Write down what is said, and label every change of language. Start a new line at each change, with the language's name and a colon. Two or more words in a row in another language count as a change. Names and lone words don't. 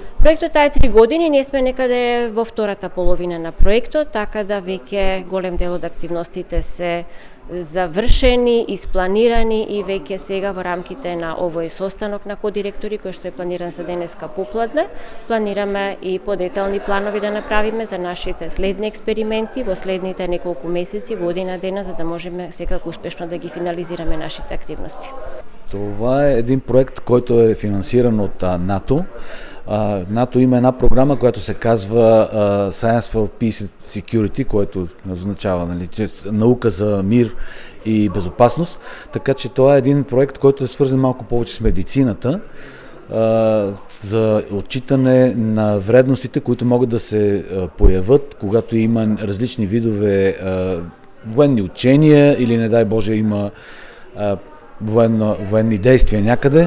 Macedonian: Проектот трае 3 години, ние сме некаде во втората половина на проектот, така да веќе голем дел од активностите се завршени, испланирани и веќе сега во рамките на овој состанок на кодиректори кој што е планиран за денеска попладне, планираме и подетални планови да направиме за нашите следни експерименти во следните неколку месеци, година дена, за да можеме секако успешно да ги финализираме нашите активности.
Bulgarian: Това е един проект, който е финансиран от НАТО. НАТО има една програма, която се казва Science for Peace and Security, което означава наука за мир и безопасност. Така че това е един проект, който е свързан малко повече с медицината, за отчитане на вредностите, които могат да се появят, когато има различни видове военни учения или, не дай Боже, има военни действия някъде.